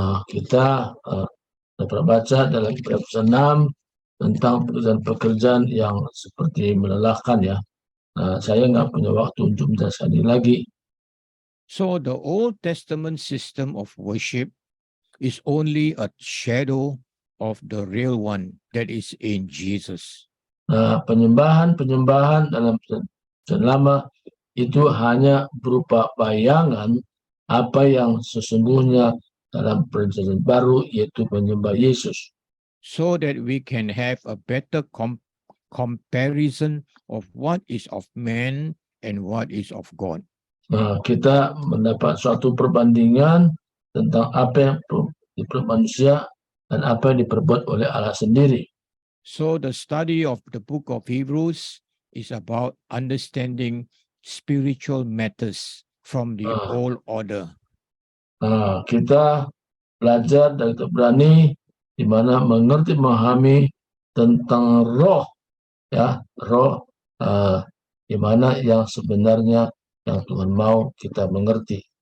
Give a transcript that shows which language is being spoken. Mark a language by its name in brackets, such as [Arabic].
[Indonesian] kita dapat baca dalam kitab 6 tentang pekerjaan-pekerjaan yang seperti melelahkan ya. Saya nggak punya waktu untuk menjelaskan ini lagi. [English] So the Old Testament system of worship is only a shadow of the real one that is in Jesus. [Indonesian] Penyembahan dalam perjanjian lama itu hanya berupa bayangan apa yang sesungguhnya dalam perjanjian baru, yaitu menyembah Yesus. [English] So that we can have a better comparison of what is of man and what is of God. [Indonesian] Kita mendapat suatu perbandingan tentang apa yang diperbuat manusia dan apa yang diperbuat oleh Allah sendiri. [English] So the study of the book of Hebrews is about understanding spiritual matters from the old order. [Indonesian] Kita belajar dari Ibrani di mana mengerti memahami tentang roh, ya, roh di mana yang sebenarnya yang Tuhan mau kita mengerti.